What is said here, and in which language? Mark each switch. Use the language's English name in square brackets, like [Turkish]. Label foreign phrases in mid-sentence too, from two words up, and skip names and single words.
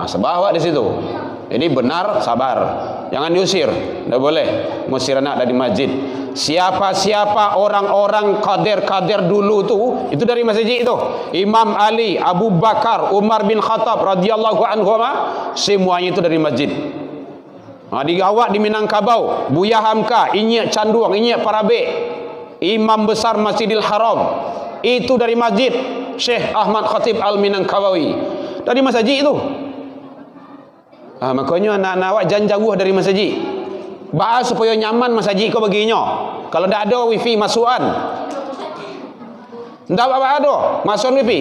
[Indonesian] Sabar awak di situ. Jadi benar, sabar. Jangan diusir. Tidak boleh ngusir anak dari masjid. Siapa-siapa orang-orang kader-kader dulu itu dari masjid itu. Imam Ali, Abu Bakar, Umar bin Khattab radhiyallahu anhu, semuanya itu dari masjid. Digawat di Minangkabau, Buya Hamka, Inyek Canduang, Inyek Parabe, Imam besar Masjidil Haram, itu dari masjid. Syekh Ahmad Khatib Al-Minangkabawi, dari masjid itu. Makanya anak-anak awak jangan jauh dari masjid. Bahas supaya nyaman masjid kau baginya. Kalau tidak ada wifi masukan, tidak apa-apa ada masukan wifi.